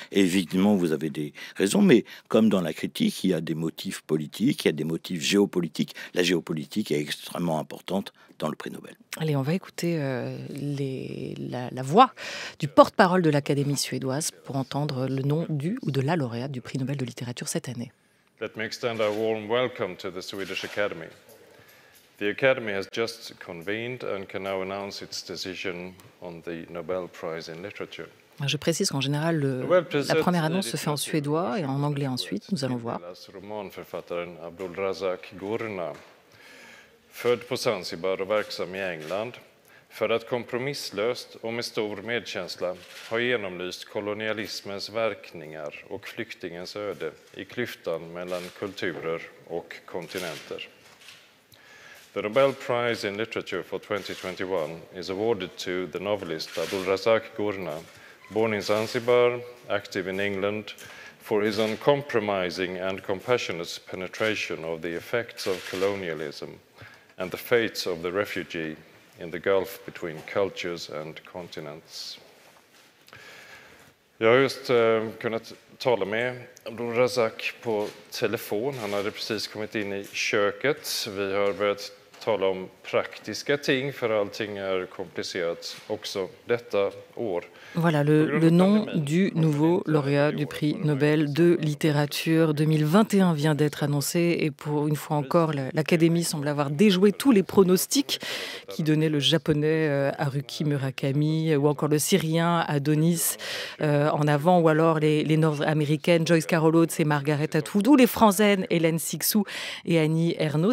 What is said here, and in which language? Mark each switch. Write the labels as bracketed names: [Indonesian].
[French] Et évidemment, vous avez des raisons, mais comme dans la critique, il y a des motifs politiques, il y a des motifs géopolitiques. La géopolitique est extrêmement importante dans le prix Nobel. Allez, on va écouter la voix du porte-parole de l'Académie suédoise pour entendre le nom du ou de la lauréate du prix Nobel de littérature cette année. [English] Let me extend a warm welcome to the Swedish Academy. The Academy has just convened and can now announce its decision on the Nobel Prize in Literature. [French] Je précise qu'en général, la première annonce se fait en suédois et en anglais ensuite. Nous allons voir. [Swedish] Romanförfattaren Abdulrazak Gurna, född på Zanzibar och verksam i England, för att kompromisslöst och med stor medkänsla har genomlyst kolonialismens verkningar och flyktingens öde i klyftan mellan kulturer och kontinenter. [English] The Nobel Prize in Literature for 2021 is awarded to the novelist Abdulrazak Gurna, born in Zanzibar, active in England, for his uncompromising and compassionate penetration of the effects of colonialism and the fates of the refugee in the gulf between cultures and continents. [Swedish] Jag har just kunnat tala med Abdulrazak på telefon. Han hade precis kommit in i köket. Vi har börjat tala om praktiska ting, för allting är komplicerat också detta år. [French] Voilà le nom du nouveau lauréat du prix Nobel de littérature 2021 vient d'être annoncé et pour une fois encore, l'Académie semble avoir déjoué tous les pronostics qui donnaient le japonais Haruki Murakami ou encore le syrien Adonis en avant, ou alors les nord-américaines Joyce Carol Oates et Margaret Atwood, ou les françaises Hélène Cixous et Annie Ernaux.